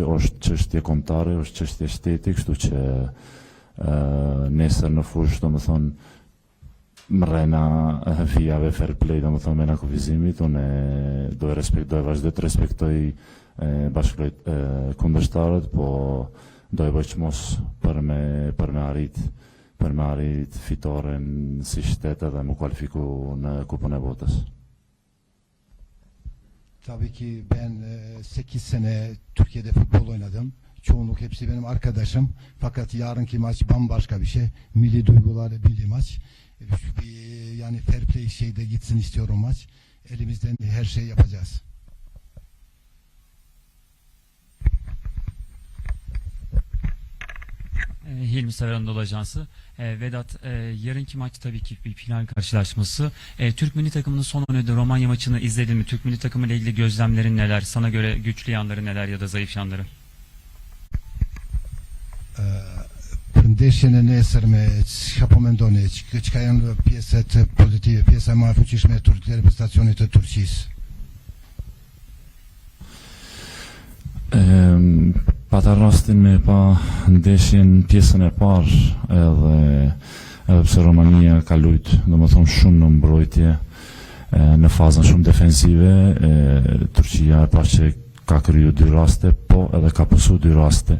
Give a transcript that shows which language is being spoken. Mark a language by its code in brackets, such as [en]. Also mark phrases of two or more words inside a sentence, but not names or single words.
[sq] është çështje kombëtare, është çështje shteti, kështu që nesër në fushë, domethënë mrena vijave [en] fair play, [sq] domethënë me kufizimit, unë do vazhdoj të respektoj kundërshtarët, po do e bëj çmos për me arrit fitoren si shtet edhe më kualifiku në Kupën e Botës. [tr] Tabii ki ben 8 sene Türkiye'de futbol oynadım. Çoğunluk hepsi benim arkadaşım. Fakat yarınki maç bambaşka bir şey. Milli duygularla milli maç. Yani [en] fair play [tr] şeyde gitsin istiyorum maç. Elimizden her şeyi yapacağız. Hilmi Saray Anadolu Ajansı. Vedat, yarınki maç tabii ki bir final karşılaşması. Türk milli takımının son oynadığı Romanya maçını izledin mi? Türk milli takımı ile ilgili gözlemlerin neler? Sana göre güçlü yanları neler ya da zayıf yanları? [sq] Ndeshjen e nesërme çfarë mendoni? Çka janë pjesët pozitive, pjesa më e fuqishme e reprezentacionit të Turqisë? Pata rastin me pa ndeshjen pjesën e parë edhe pse Romania ka luajtur domethënë shumë në mbrojtje në fazën shumë defensive, Turqia e pa që ka kriju 2 raste, po edhe ka pësu 2 raste.